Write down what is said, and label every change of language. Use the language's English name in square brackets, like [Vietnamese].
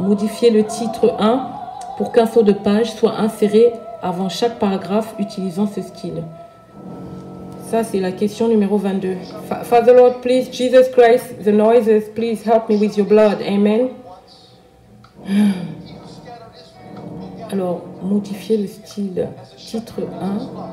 [French] Modifier le titre 1 pour qu'un saut de page soit inséré avant chaque paragraphe utilisant ce style. Ça, c'est la question numéro 22. [English] Father Lord, please, Jesus Christ, the noises, please help me with your blood. Amen. [French] Alors, modifier le style titre 1.